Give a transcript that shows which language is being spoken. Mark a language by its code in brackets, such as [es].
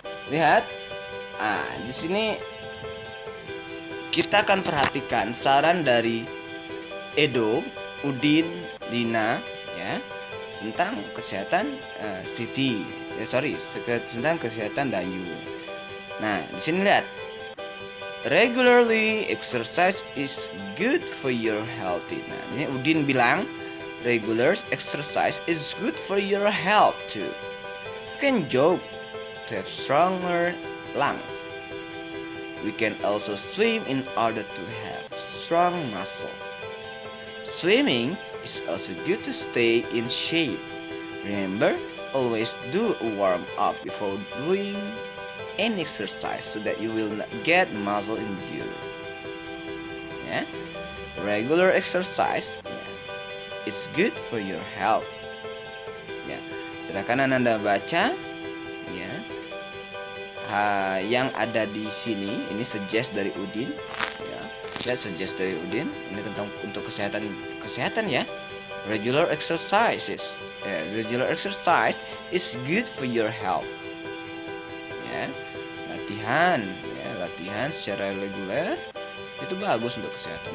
[id] Lihat. Di sini kita akan perhatikan saran dari Edo, Udin, Lina ya, tentang kesehatan Siti. Tentang kesehatan Dayu. Nah, di sini lihat. [en] Regularly exercise is good for your health. [id] Nah, ini Udin bilang [en] regular exercise is good for your health too. You can jog to have stronger lungs. We can also swim in order to have strong muscle. Swimming is also good to stay in shape. Remember, always do a warm up before doing any exercise so that you will not get muscle injury. Yeah? Regular exercise is good for your health. [id] Ya, silakan Anda baca ya. Yang ada di sini ini suggest dari Udin ya. Lihat suggest dari Udin ini tentang untuk kesehatan ya. [en] Regular exercises. Regular exercise is good for your health. [id] Ya, latihan secara reguler itu bagus untuk kesehatan.